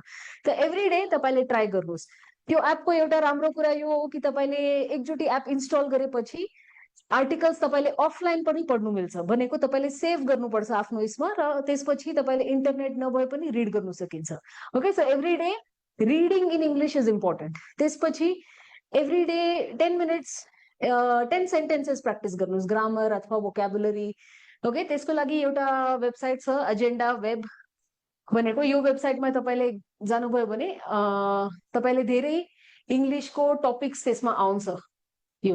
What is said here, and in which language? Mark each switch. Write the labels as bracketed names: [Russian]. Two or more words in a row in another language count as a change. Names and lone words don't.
[Nepali] त [English] every day [Nepali] तपाईले ट्राई गर्नुस्। त्यो एपको एउटा राम्रो कुरा यो हो कि तपाईले एकचोटी एप इन्स्टल गरेपछि आर्टिकल्स तपाईले अफलाइन पनि पढ्नु मिल्छ। भनेको तपाईले सेभ गर्नुपर्छ आफ्नो इसमा र त्यसपछि तपाईले इन्टरनेट नभए पनि रिड गर्न सकिन्छ। [English] okay, so every day reading in English is important. [Nepali] त्यसपछि [English] every day 10 minutes 10 sentences practice [Nepali] गर्नुस्, ग्रामर अथवा वोक्याबुलरी। ओके, त्यसको लागि एउटा वेबसाइट छ एजेन्डा वेब भनेको। यो वेबसाइटमा तपाईले जानुभयो भने तपाईले धेरै इंग्लिशको टपिक्स त्यसमा आउँछ यो।